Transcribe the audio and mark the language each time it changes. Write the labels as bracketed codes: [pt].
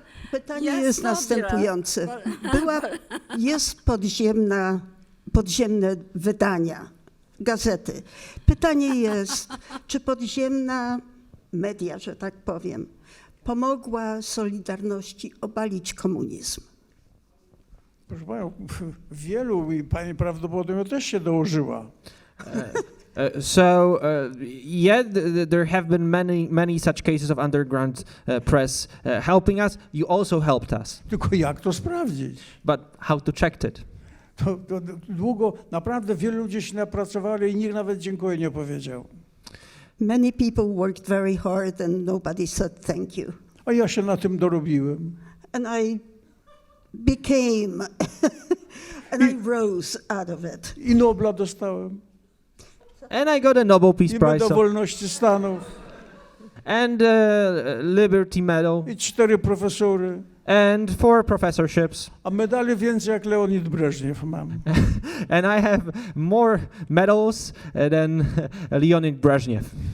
[pl] Pytanie jest następujące. Jest podziemne wydania gazety. Pytanie jest, czy podziemna media, że tak powiem, pomogła Solidarności obalić komunizm? Proszę panią, wielu i pani prawdopodobnie też się dołożyła. [en] There have been many such cases of underground press helping us. You also helped us. [pl] Tylko jak to sprawdzić? [en] But how to check it? [pl] To długo, naprawdę wielu ludzi się napracowali i nikt nawet dziękuję nie powiedział. [en] Many people worked very hard and nobody said thank you. [pl] A ja się na tym dorobiłem. [en] And I became, and I rose out of it. [pl] I Nobla dostałem. [en] And I got a Nobel Peace [pl] I [en] Prize. [pl] Medal Wolności Stanów. [en] And Liberty Medal. [pl] I 4 profesury. [en] And 4 professorships. [pl] A medali więcej jak Leonid Breżniew mam. [en] And I have more medals than Leonid Brezhnev.